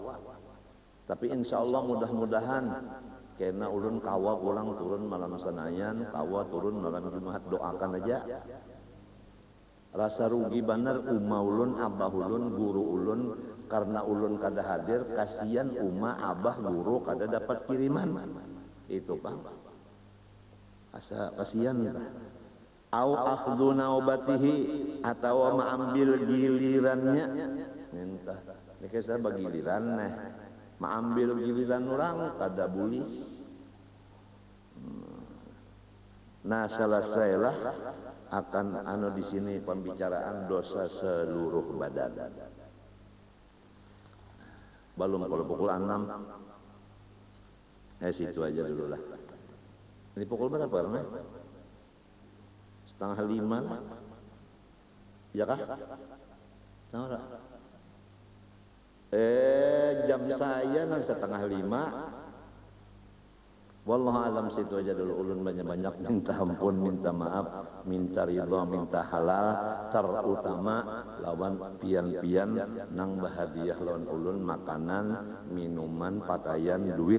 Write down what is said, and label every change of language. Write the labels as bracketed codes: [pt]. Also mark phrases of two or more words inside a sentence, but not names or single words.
[bjn] Tapi [ar] إن شاء الله [bjn] mudah-mudahan, karena ulun kawa pulang turun malam Senayan, kawa turun malam Jumat, doakan aja. Rasa rugi benar umah ulun, abah ulun, guru ulun, karena ulun kada hadir, kasihan umah, abah, guru kada dapat kiriman. Itu bang, asa kasihan kita. [ar] أو أخذ نوبته, [id] atau mengambil gilirannya. Minta, ini saya bagi giliran mengambil giliran orang kada boleh. Nah, selesailah akan di sini pembicaraan dosa seluruh badan. Belum kalau pukul 6. Situ aja dulu lah. Ini pukul berapa nih? 4:30 lah. Ya kah? Tahu tak? [bjn] Jam saya nang 4:30. [ar] والله أعلم, [id] situ aja dulu. [bjn] Ulun banyak-banyak minta ampun, minta maaf, minta ridha, minta halal, terutama lawan pian-pian nang bahadiah lawan ulun makanan, minuman, pakaian, duit.